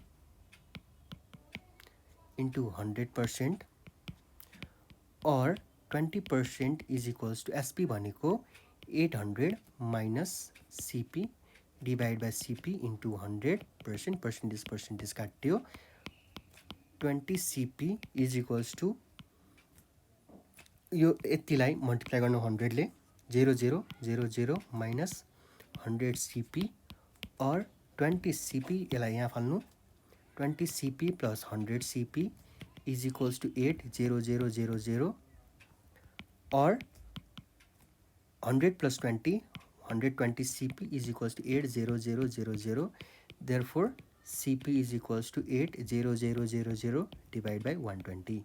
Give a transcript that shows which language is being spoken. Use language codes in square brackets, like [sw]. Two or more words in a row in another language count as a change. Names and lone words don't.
[en] into 100% or 20% is equals to SP भनेको 800 minus CP divided by CP into 100%, percentage काट्यो, 20 CP is equals to [ne] यो यतिलाई मल्टिप्लाई गर्नु [en] 100 ले 0000 minus 100 CP or 20 CP [ne] यसलाई यहाँ फाल्नु [en] 20 CP plus 100 CP is equals to 80000 or 100 plus 20 120 CP is equals to 80000. Therefore CP is equals to 80000 divided by 120.